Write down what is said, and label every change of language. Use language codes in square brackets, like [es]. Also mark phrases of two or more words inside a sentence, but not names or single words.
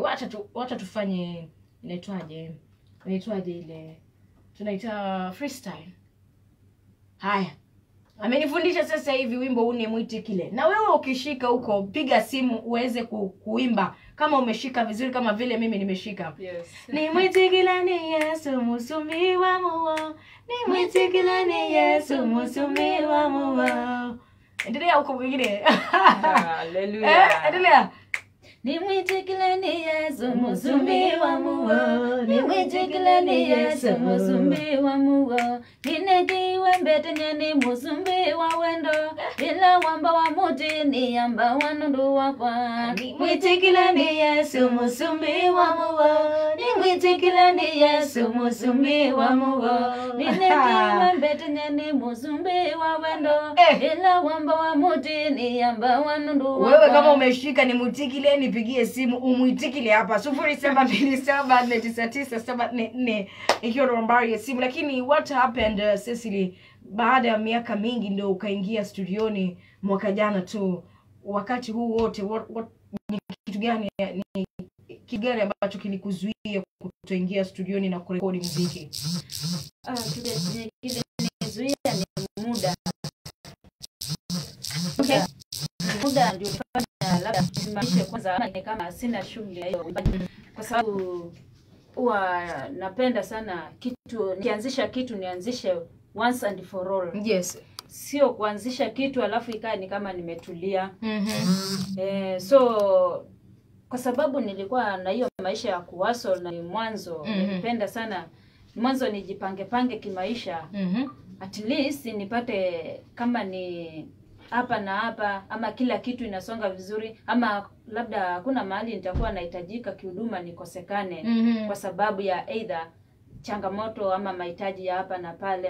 [sw] Wacha tufanye inaitwaje ile tunaita freestyle. Haya. Amenifundisha sasa hivi wimbo huu ni Mwitikile. Na wewe ukishika huko piga simu uweze kuimba kama umeshika vizuri kama vile mimi nimeshika. Yes. [kam] Ni Mwitikile ni Yesu musumi wa muwa. Ni Mwitikile ni Yesu musumi wa muwa. [sw] Endelea huko mwingine. Hallelujah. Endelea. [kam] Ni Mwitikile ni Yesu musumi wa muwa. Ni Mwitikile ni Yesu musumi wa muwa. Ninegiwe mbete nyeni musumbi wa wendo. Ila wamba wa muti ni yamba wanundu wakwa. Ni Mwitikile ni Yesu musumbi wa muwa. Ni Mwitikile ni Yesu musumbi wa muwa. Ninegiwe mbete nyeni musumbi wa wendo. Ila wamba wa muti ni yamba wanundu wakwa. [sw] Wewe kama umeshika ni Mwitikile, nipigie simu umwitikile hapa 0727499744 ikiwa nambari ya simu. Lakini [en] what happened [sw] Cecily, baada ya miaka mingi ndio ukaingia studioni mwaka jana tu, wakati huu wote ni kitu gani ambacho kilikuzuia kutoingia studioni na kurekodi muziki? Kile kilizuia ni muda. Muda ndio nifanya labda simamishe kwanza ama kama sina shughuli hiyo, kwa sababu huwa napenda sana kitu, nianzisha kitu nianzishe [en] once and for all. [sw] Yes. Sio kuanzisha kitu alafu ikae ni kama nimetulia. So kwa sababu nilikuwa na hiyo maisha ya kuhustle na mwanzo, nilipenda sana mwanzo nijipange kimaisha. [en] At least [sw] nipate kama ni hapa na hapa, ama kila kitu inasonga vizuri, ama labda hakuna mahali nitakuwa nahitajika kihuduma nikosekane kwa sababu ya either changamoto ama mahitaji ya hapa na pale.